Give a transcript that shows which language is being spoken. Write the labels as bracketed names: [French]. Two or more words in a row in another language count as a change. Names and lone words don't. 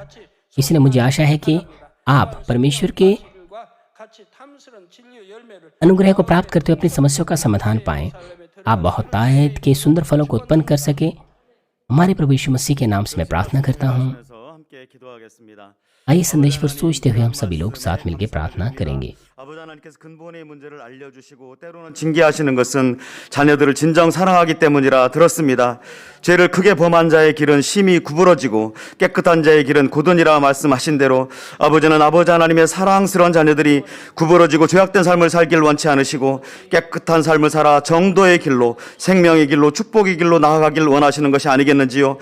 [Hindi] इसलिए मुझे आशा है कि आप परमेश्वर के अनुग्रह को प्राप्त करते हुए अपनी समस्याओं का समाधान पाएं। आप बहुतायत के सुंदर फलों को उत्पन्न कर सके। हमारे प्रभु यीशु मसीह के नाम से मैं प्रार्थना करता हूँ। आइए संदेश पर सोचते हुए हम सभी लोग साथ मिलकर प्रार्थना करेंगे। [Korean] 아버지 하나님께서 근본의 문제를 알려주시고 때로는 징계하시는 것은 자녀들을 진정 사랑하기 때문이라 들었습니다. 죄를 크게 범한 자의 길은 심히 구부러지고 깨끗한 자의 길은 고든이라 말씀하신 대로 아버지는 아버지 하나님의 사랑스러운 자녀들이 구부러지고 죄악된 삶을 살길 원치 않으시고 깨끗한 삶을 살아 정도의 길로, 생명의 길로, 축복의 길로 나아가길 원하시는 것이 아니겠는지요.